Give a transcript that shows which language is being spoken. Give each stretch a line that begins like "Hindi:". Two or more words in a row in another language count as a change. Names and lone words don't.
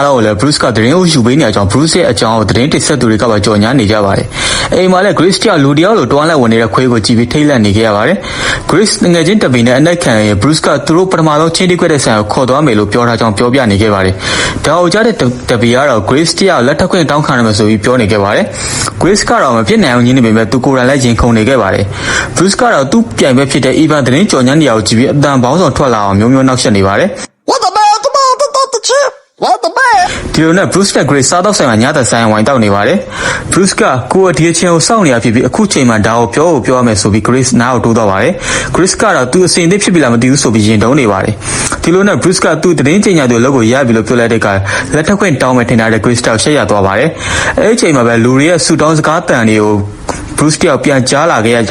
Burmese: လုံးကိုလည်း Bruce ကသတင်းကိုယူပေးနေကြောင်း Bruce ရဲ့အကြောင်းကိုသတင်းတိဆက်သူတွေကပါကြော်ညာနေကြပါတယ်။အိမ်မှာလည်း Grace တယောက်လူတယောက်လိုတွန်းလိုက်ဝင်နေတဲ့ခွေးကိုကြည့်ပြီးထိတ်လန့်နေခဲ့ရပါတယ်။ Grace ငွေချင်းတပီနဲ့အနက်ခံရင် Bruce ကသူတို့ပထမဆုံးချင်းတီးခွက်တဲ့ဆိုင်ကိုခေါ်သွားမယ်လို့ပြောထားကြောင်းပြောပြနေခဲ့ပါတယ်။ဒါကိုကြားတဲ့တပီကတော့ Grace တယောက်လက်ထပ်ခွင့်တောင်းခံရမယ်ဆိုပြီးပြောနေခဲ့ပါတယ်။ Grace ကတော့မဖြစ်နိုင်အောင်ညင်းနေပေမဲ့သူကိုယ်တိုင်လည်းရင်ခုန်နေခဲ့ပါတယ်။ Bruce ကတော့သူ့ပြိုင်ဘက်ဖြစ်တဲ့ Evan သတင်းကြော်ညာနေရာကိုကြည့်ပြီးအတန်ပေါင်းဆောင်ထွက်လာအောင်မျိုးနောက်ဆက်နေပါတယ်။
English: What the man? The chip. What the man?
Burmese: ဒီလိုနဲ့ Bruce နဲ့ Grace စားတော့ဆိုင်မှာညသက်ဆိုင်ဝိုင်းတောက်နေပါတယ်။ Bruce ကကိုယ်ဒီအချင်းကိုစောင့်နေရဖြစ်ပြီးအခုချိန်မှာဒါကိုပြောရမယ်ဆိုပြီး Grace နားကိုတိုးတော့ပါတယ်။ Grace ကတော့သူအစင်အသစ်ဖြစ်ပြီလားမသိဘူးဆိုပြီးရင်တုံးနေပါတယ်။ဒီလိုနဲ့ Bruce ကသူ့သတင်းကြေညာသူအလုပ်ကိုရပြီလို့ပြောလိုက်တဲ့အခါလက်ထပ်ခွင့်တောင်းမယ်ထင်တဲ့ Grace တောက်ရှက်ရသွားပါတယ်။အဲဒီချိန်မှာပဲလူတွေရဲ့ဆူတောင်းစကားတန်တွေကိုBruce တယောက်ပြန်ကြားလာခဲ့ရ